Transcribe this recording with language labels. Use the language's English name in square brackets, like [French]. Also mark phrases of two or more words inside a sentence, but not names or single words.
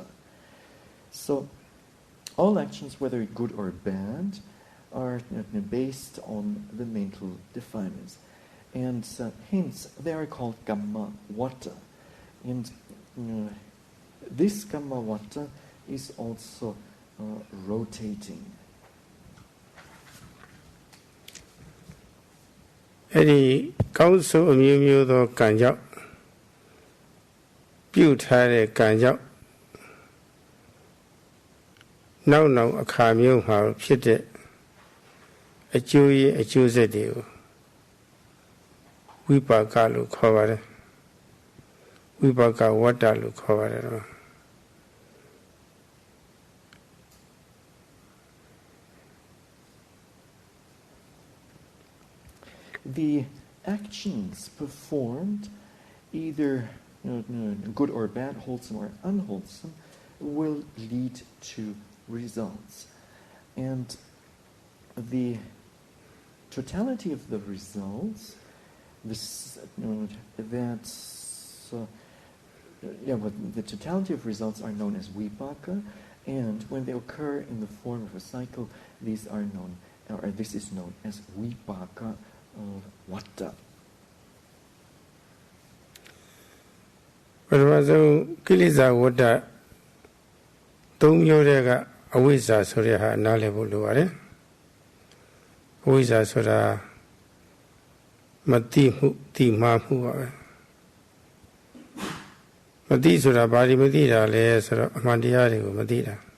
[English] So, all actions, whether good or bad, are based on the mental defilements. And hence, they are called [Pali] Kamma Vata. [English] And this [Pali] Kamma Vata [English] is also rotating. [Burmese] အဲ့ဒီကောင်းဆိုးအမျိုးမျိုးသောကံကြောင့်ပြုထားတဲ့ကံကြောင့်နောက်အခါမျိုးမှာဖြစ်တဲ့အကျိုးရဲ့အကျိုးဆက်တွေကိုဝိပါကလို့ခေါ်ပါတယ်ဝိပါကဝတ္တလို့ခေါ်ပါတယ်တော့ [English] The actions performed, either good or bad, wholesome or unwholesome, will lead to results. And the totality of the results, the totality of results are known as vipaka, and when they occur in the form of a cycle, these are known, or this is known as vipaka of vata. [Burmese] ပထမဆုံးကိလေသာဝတ္တသုံးမျိုးတွေကအဝိဇ္ဇာဆိုတဲ့ဟာနားလည်ဖို့လိုပါတယ်အဝိဇ္ဇာဆိုတာမသိမှုသိမှားမှုပါပဲမသိဆိုတာဘာလို့မသိတာလဲဆိုတော့အမှန်တရားတွေကိုမသိတာ